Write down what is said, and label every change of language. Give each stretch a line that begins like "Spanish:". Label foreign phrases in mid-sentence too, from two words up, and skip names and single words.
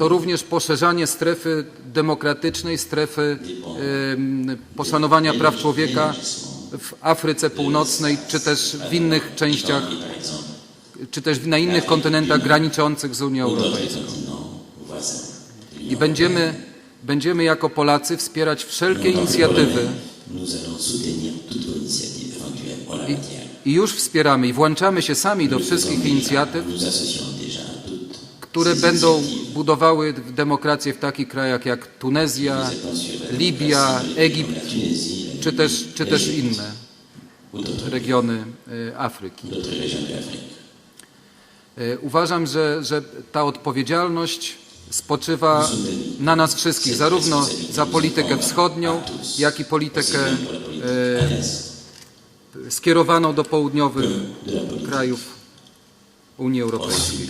Polish: to również poszerzanie strefy demokratycznej, strefy poszanowania praw człowieka w Afryce Północnej, czy też w innych częściach, czy też na innych kontynentach graniczących z Unią Europejską. I będziemy jako Polacy wspierać wszelkie inicjatywy
French: nous allons soutenir toute initiative éventuelle en la matière.
Polish: i już wspieramy i włączamy się sami do wszystkich inicjatyw,
French: Nous associons déjà à toutes
Polish: które będą budowały demokrację w takich krajach jak Tunezja, Libia, Egipt, czy też inne regiony Afryki.
French: d'autres régions de l'Afrique.
Polish: Uważam, że ta odpowiedzialność spoczywa na nas wszystkich, zarówno za politykę wschodnią, jak i politykę skierowaną do południowych krajów Unii Europejskiej.